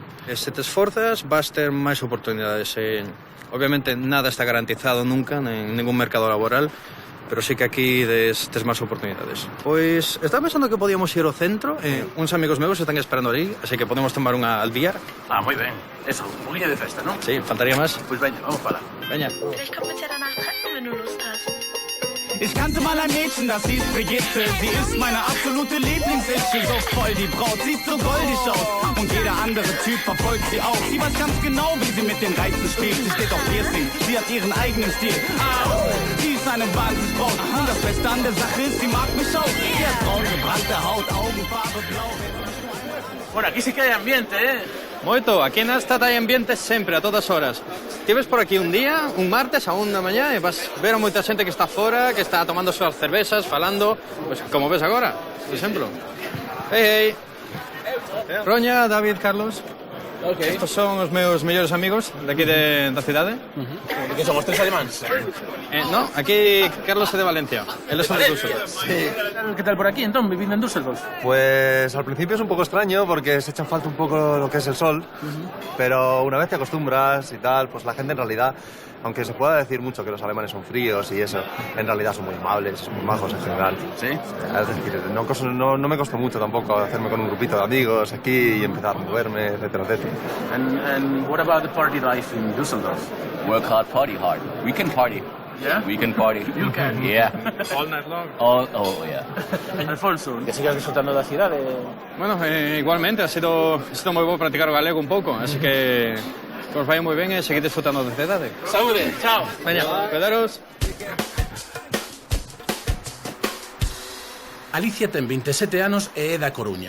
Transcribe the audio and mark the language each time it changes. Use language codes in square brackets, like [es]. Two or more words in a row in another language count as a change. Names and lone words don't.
[gl] Se te esforzas, vas ter máis oportunidades. Obviamente nada está garantizado nunca en ningún mercado laboral, pero sí que aquí tes máis oportunidades. Pois estaba pensando que podíamos ir ao centro, uns amigos meus están esperando ali, así que podemos tomar unha albiar. Ah, moi ben. Eso, un poquinho de festa, non? Sí, faltaría máis. Pois veña, vamos para. Veña. [de] Vielleicht kommen wir uns ja danach treffen, wenn du Lust hast. Ich kannte mal ein Mädchen, das hieß Brigitte. Sie ist meine absolute Lieblingsinsel. So voll die Braut, sieht so goldig aus. Und jeder andere Typ verfolgt sie auch. Sie weiß ganz genau, wie sie mit den Reizen spielt. Sie steht auf Piercing, sie hat ihren eigenen Stil. Sie ist eine Wahnsinnsbraut. Und das Beste an der Sache ist, sie mag mich auch. Sie hat braun gebrannte Haut, Augenfarbe blau. [gl] Bueno, aquí sí que hai ambiente, Moito, aquí na Stad hai ambiente sempre, a todas horas. Estives por aquí un día, un martes a 1 da mañá e vas ver a moita xente que está fora, que está tomando súas cervezas, falando, pues como ves agora, por exemplo. Hey, hey. Roña, David, Carlos. Okay. Estos son os meus mellores amigos de aquí da cidade. Que somos 3 alemáns? No, aquí Carlos é de Valencia. [es] Él es de Düsseldorf. [gl] Sí. [es] ¿Qué tal por aquí, entonces, viviendo en Düsseldorf? Pues al principio es un poco extraño porque se echa en falta un poco lo que es el sol, pero una vez te acostumbras y tal, pues la gente en realidad Aunque se pueda decir mucho que los alemanes son fríos y eso, en realidad son muy amables, son muy majos en general. ¿Sí? Es decir, no me costó mucho tampoco hacerme con un grupito de amigos aquí y empezar a moverme, etcétera, etcétera. [en] And what about the party life in Düsseldorf? Work hard, party hard. We can party. Yeah? We can party. You can? Yeah. All night long. Oh, yeah. [gl] Alfonso, que sigas disfrutando da cidade. Bueno, igualmente, [es] ha sido [gl] moi bo practicar o galego un pouco, así que os vai moi ben e seguid disfrutando da cidade. Saúde, chao. Veña, cuidaros. Alicia ten 27 anos e é da Coruña.